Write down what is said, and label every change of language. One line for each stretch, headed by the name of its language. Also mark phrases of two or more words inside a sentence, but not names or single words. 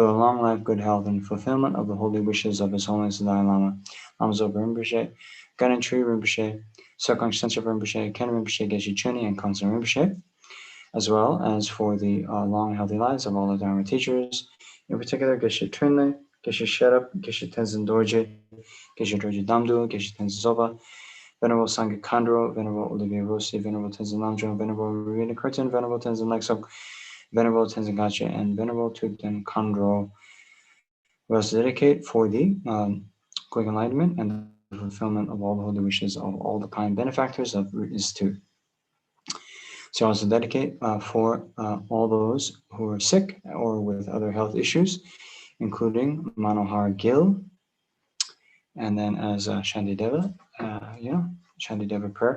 English: the long life, good health, and fulfillment of the holy wishes of His Holiness the Dalai Lama, Lama Zopa Rinpoche, Ganen Tree Rinpoche, Sokong Sensor Rinpoche, Ken Rinpoche, Geshe Chuni, and Constant Rinpoche, as well as for the long and healthy lives of all the Dharma teachers, in particular Geshe Trinle, Geshe Sherab, Geshe Tenzin Dorje, Geshe Dorje Damdu, Geshe Tenzin Zoba, Venerable Sangha Khandro, Venerable Olivier Rossi, Venerable Tenzin Namjo, Venerable Rowena Curtin, Venerable Tenzin Lexok, Venerable Tenzin Gache, and Venerable Tugden Khandro. We also dedicate for the quick enlightenment and the fulfillment of all the holy wishes of all the kind benefactors of Root Institute. So I also dedicate for all those who are sick or with other health issues, including Manohar Gill, and then as Shantideva, Shantideva prayer.